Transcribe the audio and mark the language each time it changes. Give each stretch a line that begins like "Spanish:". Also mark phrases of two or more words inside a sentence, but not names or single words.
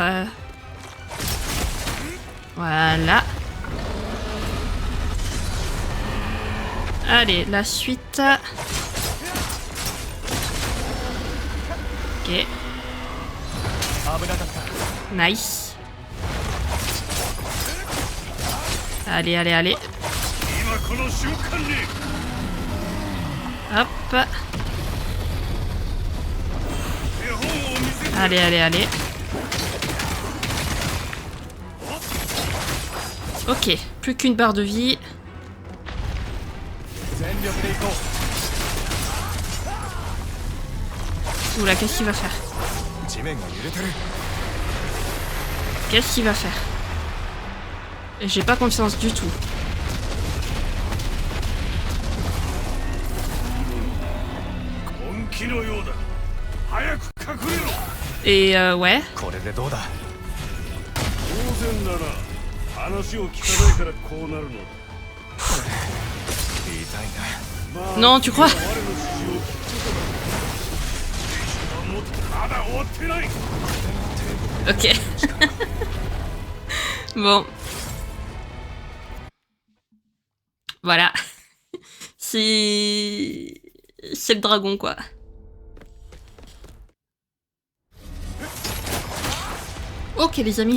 French: Voilà. Allez, la suite. Ok. Nice. Allez, allez, allez.
Japanese: 今この瞬間に。
French: Hop.
Japanese: 手本を見せて。
French: Allez, allez, allez. Ok, plus qu'une barre de vie. Oula, qu'est-ce qu'il va faire? Qu'est-ce qu'il va faire? J'ai pas confiance du tout. Et ouais.
Japanese: これでどうだ。当然だな。話を聞かないからこうなるのだ。痛いな。
French: Non, tu crois?
Japanese: 我の指示を聞くことだ。もまだ終わってない。
French: Ok. Bon. Voilà. C'est le dragon, quoi. Ok, les amis.